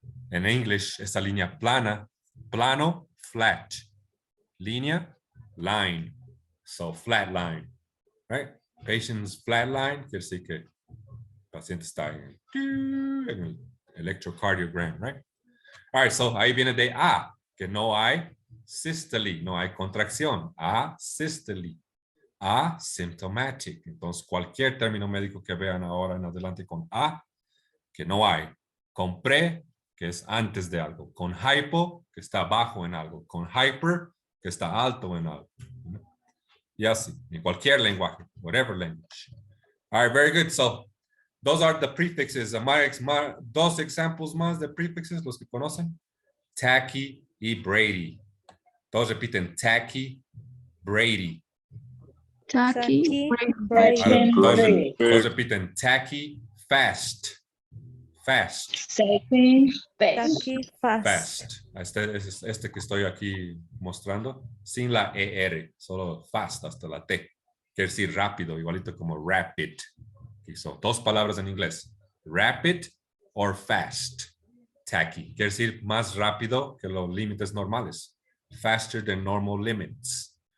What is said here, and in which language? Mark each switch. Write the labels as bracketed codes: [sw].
[es] En English, esa línea plana, plano, flat, línea, line, [en] so flat line, right? Patient's flat line, [es] quiere decir que el paciente está en el electrocardiogram, right? [en] All right, so [es] ahí viene de A, que no hay systole, no hay contracción. [en] Asystole, asymptomatic. [es] Entonces, cualquier término médico que vean ahora en adelante con A, que no hay. Con pre, que es antes de algo. Con hypo, que está bajo en algo. Con hyper, que está alto en algo. Y así, en cualquier lenguaje, [en] whatever language. All right, very good. So, those are the prefixes. [es] Dos ejemplos más de prefixes, los que conocen. Tacky y Brady. Todos repiten Tacky, Brady. [en] Tacky, Brady. [es] Todos repiten Tacky, Fast. Fast. [en] Tacky, fast. Fast. [es] Este que estoy aquí mostrando, sin la ER, solo fast hasta la T. Quiere decir rápido, igualito como rapid. [en] Okay, so, [es] dos palabras en inglés. [en] Rapid or fast. Tacky. [es] Quiere decir más rápido que los límites normales. [en] Faster than normal limits.